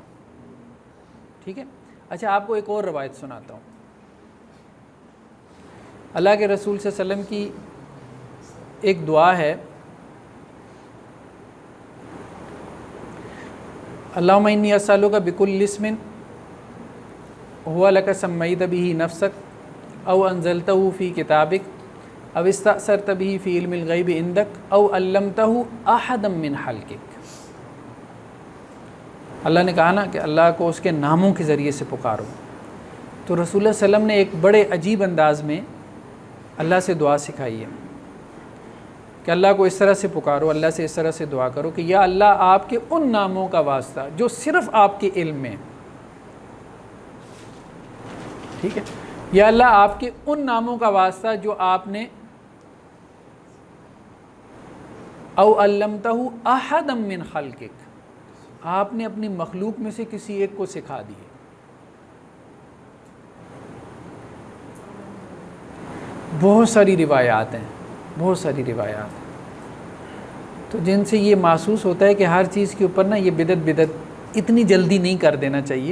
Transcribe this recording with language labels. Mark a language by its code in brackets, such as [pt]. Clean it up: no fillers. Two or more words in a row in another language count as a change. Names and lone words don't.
[ur] ٹھیک ہے، اچھا آپ کو ایک اور روایت سناتا ہوں. اللہ کے رسول صلی اللہ علیہ وسلم کی ایک دعا ہے، [ar] اللہم انی اسألک بکل اسم هو لک سمیت به نفسک او انزلتہ فی کتابک او استأثرت به فی علم الغیب عندک او علمتہ احدا من خلقک. [ur] اللہ نے کہا نا کہ اللہ کو اس کے ناموں کے ذریعے سے پکارو. تو رسول اللہ [ar] صلی اللہ علیہ وسلم [ur] نے ایک بڑے عجیب انداز میں اللہ سے دعا سکھائی ہے کہ اللہ کو اس طرح سے پکارو، اللہ سے اس طرح سے دعا کرو کہ یا اللہ آپ کے ان ناموں کا واسطہ جو صرف آپ کے علم میں، ٹھیک ہے، یا اللہ آپ کے ان ناموں کا واسطہ جو آپ نے [ar] او علمتہ احدا من خلقک، [ur] آپ نے اپنی مخلوق میں سے کسی ایک کو سکھا دیے. بہت ساری روایات ہیں، بہت ساری روایات ہیں تو جن سے یہ محسوس ہوتا ہے کہ ہر چیز کے اوپر نا یہ بدعت اتنی جلدی نہیں کر دینا چاہیے.